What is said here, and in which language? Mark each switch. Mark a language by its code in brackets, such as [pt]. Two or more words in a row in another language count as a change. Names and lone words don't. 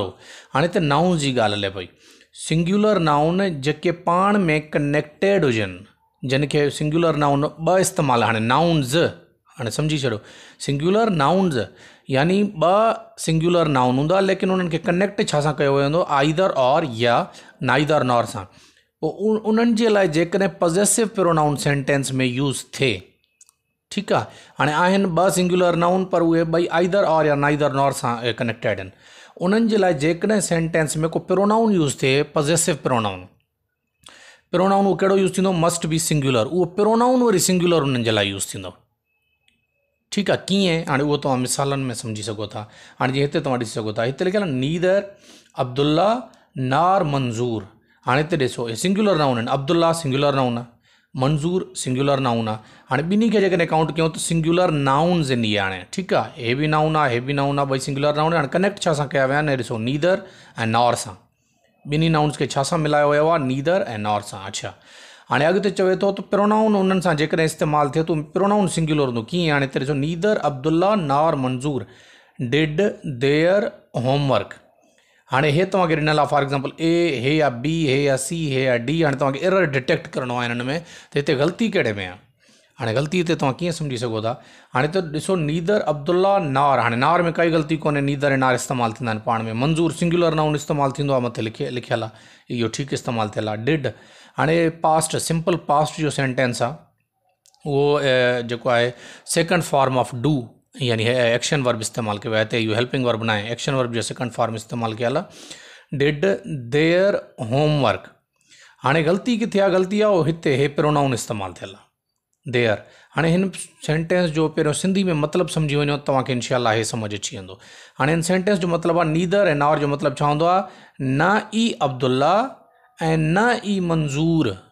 [sd] हाणे हिते नाउन जी ॻाल्हि हले पई। [en] singular noun [sd] जेके पाण में कनेक्टेड हुजनि, जिन खे [en] singular noun [sd] ॿ इस्तेमालु, हाणे नाउन्स, हाणे सम्झी छॾो, [en] singular nouns [sd] यानी ॿ [en] singular noun [sd] हूंदा, लेकिन उन्हनि खे कनेक्ट छा सां कयो वेंदो, आइदर और या [en] neither nor [sd] सां। पोइ उन्हनि जे लाइ जेकॾहिं [en] possessive pronoun [sd] सेंटेंस में यूज़ थिए, ठीकु आहे। हाणे आहिनि ॿ सिंगुलर नाउन, पर उहे ॿई आइदर और या [en] neither nor [sd] सां कनेक्टेड आहिनि। उन्हनि जे लाइ जेकॾहिं सेंटेंस में को प्रोनाउन यूज़ थिए, [en] possessive pronoun, [sd] प्रोनाउन उहो कहिड़ो यूज़ थींदो, [en] must be singular. [sd] उहो प्रोनाउन वरी सिंगुलर उन्हनि जे लाइ यूज़ थींदो। ठीकु आहे, कीअं, हाणे उहो तव्हां मिसालनि में सम्झी सघो था। हाणे जीअं हिते तव्हां ॾिसी सघो था, हिते लिखियलु आहे [en] neither Abdullah nor Manzoor. [sd] हाणे हिते ॾिसो, हे [en] singular noun [sd] आहिनि। अब्दुल्ला [en] singular noun [sd] आहे, मंज़ूर [en] singular noun [sd] आहे। हाणे ॿिन्ही खे जेकॾहिं काउंट कयूं त [en] singular nouns [sd] इन इहे। हाणे ठीकु आहे, हे बि नाउन आहे, हे बि नाउन आहे, ॿई [en] singular noun. [sd] हाणे कनेक्ट छा सां कया विया आहिनि, ॾिसो, नीदर ऐं नॉर सां। ॿिन्ही नाउन्स खे छा सां मिलायो वियो आहे, नीदर ऐं नॉर सां। अच्छा, हाणे अॻिते चवे थो त प्रोनाउन उन्हनि सां जेकॾहिं इस्तेमालु थिए त प्रोनाउन सिंगुलर हूंदो। कीअं, हाणे हिते ॾिसो, [en] neither Abdullah nor Manzoor did their homework. [sd] हाणे हे तव्हांखे ॾिनल आहे, [en] for example A, [sd] हे या बी, हे या सी, हे या डी। हाणे तव्हांखे [en] error detect [sd] करिणो आहे हिननि में, त हिते ग़लती कहिड़े में आहे। हाणे ग़लती हिते तव्हां कीअं सम्झी सघो था। हाणे त ॾिसो, [en] neither Abdullah nor, [sd] हाणे नार में काई ग़लती कोन्हे, नीदर ऐं नार इस्तेमालु थींदा आहिनि पाण में। [en] Manzoor singular noun [sd] इस्तेमालु थींदो आहे, मथे लिखियलु आहे, इहो ठीकु इस्तेमालु थियल आहे। डिड, हाणे पास्ट, [en] simple past [sd] जो सेंटेंस आहे, उहो जेको आहे [en] second form of do [sd] यानी [en] action verb [sd] इस्तेमाल कयो आहे हिते इहो [en] helping verb [sd] न आहे [en] action verb [sd] जो [en] second form [sd] इस्तेमालु कयल आहे [en] did their homework [sd] हाणे ग़लती किथे आहे ग़लती आहे हिते हे प्रोनाउन इस्तेमालु थियल आहे देयर हाणे हिन सेंटेंस जो पहिरियों सिंधी में मतिलबु सम्झी वञो तव्हांखे इनशाला हे सम्झ अची वेंदो हाणे हिन सेंटेंस जो मतिलबु आहे नीदर ऐं नॉर जो मतिलबु छा हूंदो आहे न ई अब्दुल्ला ऐं न ई मंज़ूर